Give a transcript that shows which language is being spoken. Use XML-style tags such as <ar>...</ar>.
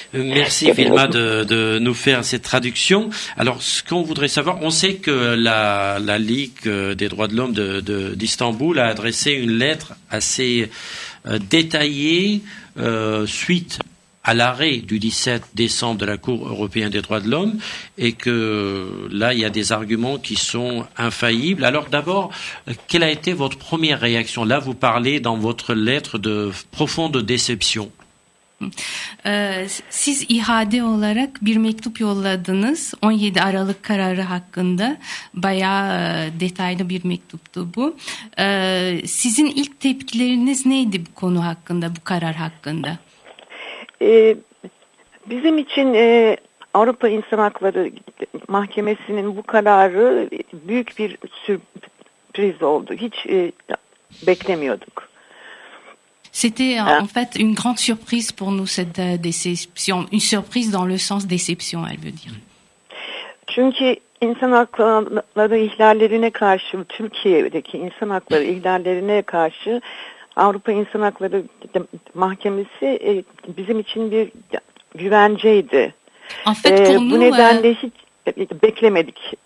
<fr>merci Vilma de nous faire cette traduction. Alors, ce qu'on voudrait savoir, on sait que la Ligue des droits de l'homme d'Istanbul a adressé une lettre assez détaillée suite à l'arrêt du 17 décembre de la Cour européenne des droits de l'homme, et que là, il y a des arguments qui sont infaillibles. Alors d'abord, quelle a été votre première réaction? Là, vous parlez dans votre lettre de profonde déception.</fr> <tr>Siz ihade olarak bir mektup yolladınız. 17 Aralık kararı hakkında bayağı detaylı bir mektuptu bu. Sizin ilk tepkileriniz neydi bu konu hakkında, bu karar hakkında? Bizim için Avrupa İnsan Hakları Mahkemesi'nin bu kararı büyük bir sürpriz oldu. Hiç beklemiyorduk.</tr> <fr>C'était en fait une grande surprise pour nous, cette déception. Une surprise dans le sens déception, elle veut dire.</fr> <tr>Çünkü insan hakları ihlallerine karşı, Türkiye'deki insan hakları ihlallerine karşı Avrupa İnsan Hakları Mahkemesi bizim için bir güvenceydi.</tr> <fr>En fait, pour</fr> <tr>bu</tr> <fr>nous,</fr> <tr>nedenle hiç beklemedik.</tr>